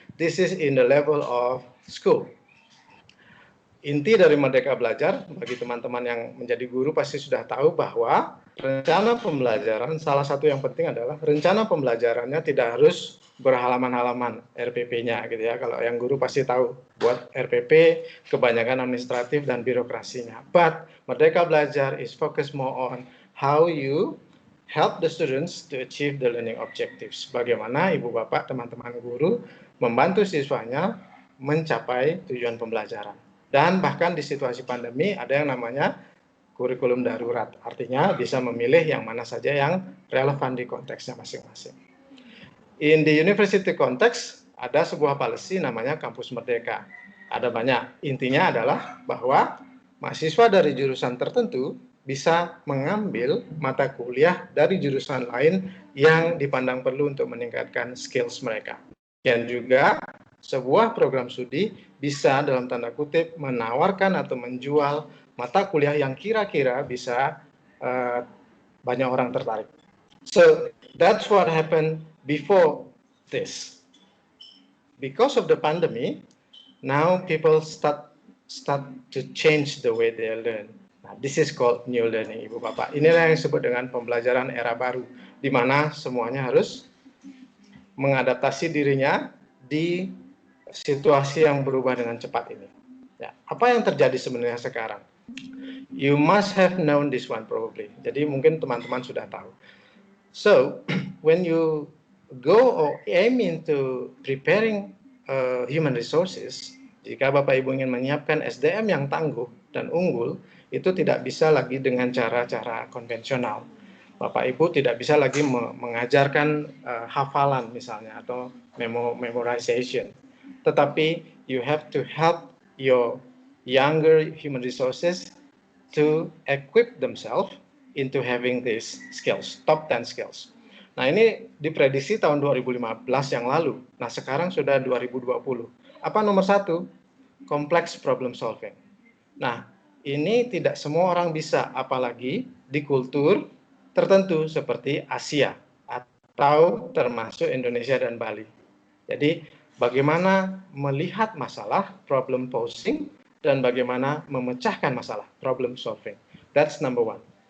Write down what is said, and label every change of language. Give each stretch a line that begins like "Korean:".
English: This is in the level of school.
Indonesian: Inti dari Merdeka Belajar, bagi teman-teman yang menjadi guru pasti sudah tahu bahwa rencana pembelajaran, salah satu yang penting adalah rencana pembelajarannya tidak harus berhalaman-halaman RPP-nya gitu ya. Kalau yang guru pasti tahu, buat RPP kebanyakan administratif dan birokrasinya.
English: But Merdeka Belajar is focused more on how you help the students to achieve the learning objectives.
Indonesian: Bagaimana Ibu Bapak, teman-teman guru membantu siswanya mencapai tujuan pembelajaran. Dan bahkan di situasi pandemi ada yang namanya kurikulum darurat. Artinya bisa memilih yang mana saja yang relevan di konteksnya masing-masing.
English: In the university context
Indonesian: ada sebuah policy namanya Kampus Merdeka. Ada banyak. Intinya adalah bahwa mahasiswa dari jurusan tertentu bisa mengambil mata kuliah dari jurusan lain yang dipandang perlu untuk meningkatkan skills mereka. Dan juga sebuah program studi bisa dalam tanda kutip menawarkan atau menjual mata kuliah yang kira-kira bisa banyak orang tertarik.
English: So that's what happened before this. Because of the pandemic, now people start to change the way they learn. Nah, this is called new learning, Ibu Bapak.
Indonesian: Inilah yang disebut dengan pembelajaran era baru, di mana semuanya harus mengadaptasi dirinya di situasi yang berubah dengan cepat ini. Ya, apa yang terjadi sebenarnya sekarang?
English: You must have known this one probably.
Indonesian: Jadi mungkin teman-teman sudah tahu.
English: So, when you go or aim into preparing human resources,
Indonesian: jika Bapak Ibu ingin menyiapkan SDM yang tangguh dan unggul, itu tidak bisa lagi dengan cara-cara konvensional. Bapak Ibu tidak bisa lagi mengajarkan hafalan misalnya atau memorization, tetapi
English: you have to help your younger human resources to equip themselves into having these skills, top 10 skills.
Indonesian: Nah, ini diprediksi tahun 2015 yang lalu. Nah, sekarang sudah 2020. Apa nomor satu?
English: Complex problem solving.
Indonesian: Nah, ini tidak semua orang bisa, apalagi di kultur tertentu seperti Asia atau termasuk Indonesia dan Bali. Jadi, bagaimana melihat masalah, problem posing, dan bagaimana memecahkan masalah, problem solving.
English: That's number one.